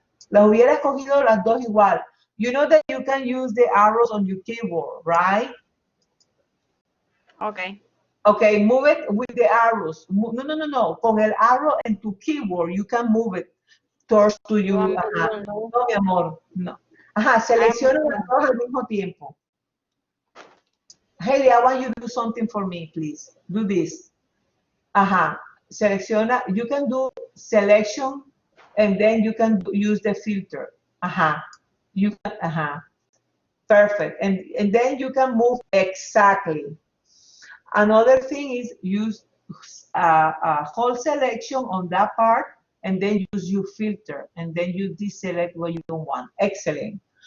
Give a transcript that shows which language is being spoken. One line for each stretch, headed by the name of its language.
Spanish: Las hubieras cogido las dos igual.
English: You know that you can use the arrows on your keyboard, right? Okay. Okay, move it with the arrows. No. Con el arrow en tu keyboard, you can move it towards to you. Want me to do
Spanish: No, mi amor, no. Selecciona las dos al mismo tiempo.
English: Haley, I want you to do something for me, please. Do this. Selecciona. You can do selection, and then you can use the filter. You can. Perfect. And then you can move exactly. Another thing is use a whole selection on that part, and then use your filter, and then you deselect what you don't want. Excellent.